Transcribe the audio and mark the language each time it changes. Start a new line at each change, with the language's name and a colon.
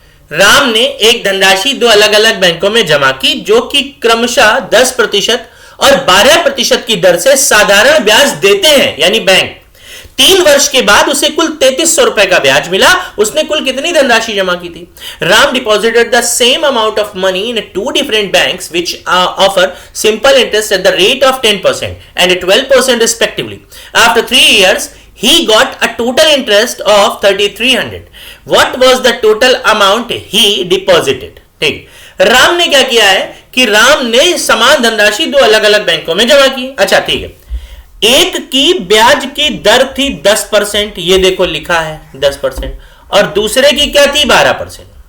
Hindi: राम ने एक धनराशि 2 अलग अलग बैंकों में जमा की, जो कि क्रमशः 10% और 12% की दर से साधारण ब्याज देते हैं, यानी बैंक, 3 वर्ष के बाद उसे कुल 3300 रुपए का ब्याज मिला। उसने कुल कितनी धनराशि जमा की थी?
English: Ram deposited the same amount of money in 2 different banks which offer simple interest at the rate of 10% and 12% respectively. After 3 years he got a total interest of 3300. What was the total amount he deposited?
Hindi: ठीक, राम ने क्या किया है कि राम ने समान धनराशि 2 अलग अलग बैंकों में जमा की। अच्छा ठीक है, एक की ब्याज की दर थी 10%, ये देखो लिखा है 10%, और दूसरे की क्या थी? 12%।